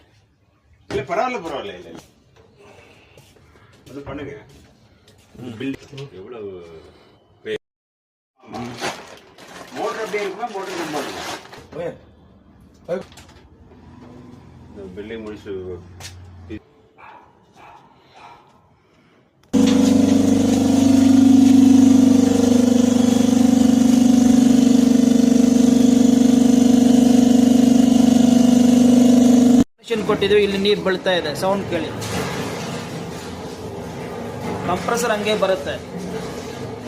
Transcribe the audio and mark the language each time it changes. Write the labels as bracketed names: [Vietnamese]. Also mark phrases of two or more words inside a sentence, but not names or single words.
[Tamil] இல்லை பரவாயில்ல இல்லை அது பண்ணுங்க. பில் எவ்வளவு மோட்டர் அப்படியே இருக்குமா? மோட்டர் ரொம்ப பில்லை முடிச்சு [Kannada] ಕೊಟ್ಟಿದ್ವಿ. ಇಲ್ಲಿ ನೀರು ಬೀಳ್ತಾ ಇದೆ, ಸೌಂಡ್ ಕೇಳಿ. ಕಂಪ್ರೆಸರ್ ಹಂಗೆ ಬರುತ್ತೆ.